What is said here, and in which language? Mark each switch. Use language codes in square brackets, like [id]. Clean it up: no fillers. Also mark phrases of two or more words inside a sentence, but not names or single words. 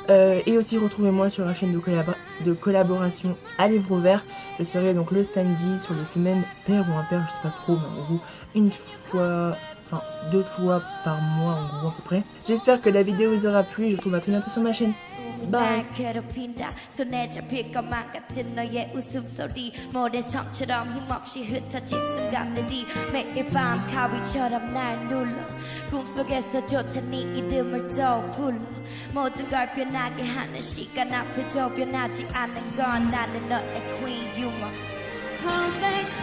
[fr] Et aussi retrouvez-moi sur la chaîne de collaboration à Livre Ouvert. Je serai donc le samedi sur les semaines paires ou impaires, je sais pas trop, mais en gros une fois, enfin 2 fois par mois en gros à peu près. J'espère que la vidéo vous aura plu et je vous retrouve à très bientôt sur ma chaîne. Bye. [ko] 손에 잡힐 것만 같은 너의 웃음소리 모래성처럼 힘없이 흩어진 순간들이 매일 밤 가위처럼 날 눌러 꿈속에서조차 네 이름을 떠불러 모든 걸 변하게 하는 시간 앞에도 변하지 않는 건 나는 너의 [en] queen, you my